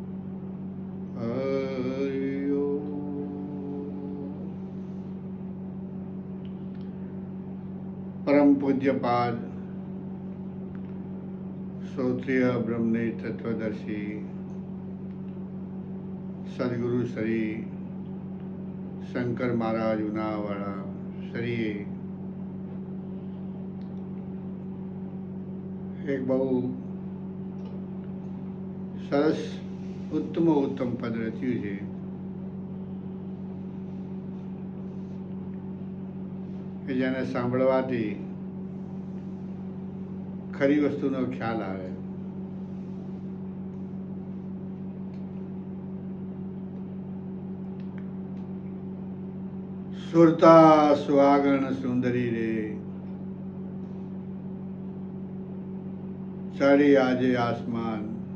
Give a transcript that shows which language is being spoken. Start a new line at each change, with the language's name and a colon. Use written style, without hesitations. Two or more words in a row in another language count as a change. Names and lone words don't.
Gujarati: હરિ ઓમ। પરમ પૂજ્યપાદ શ્રોત્રિય બ્રહ્મને તત્વદર્શી સદગુરુ શ્રી શંકર મહારાજ ઉનાવાડા શ્રીએ એક બહુ સરસ ઉત્તમ પદ रच्યું છે કે જેને સાંભળવાથી ખરી વસ્તુનો ખ્યાલ આવે. સુરતા સુહાગણ સુંદરી રે ચડી આજે આસમાન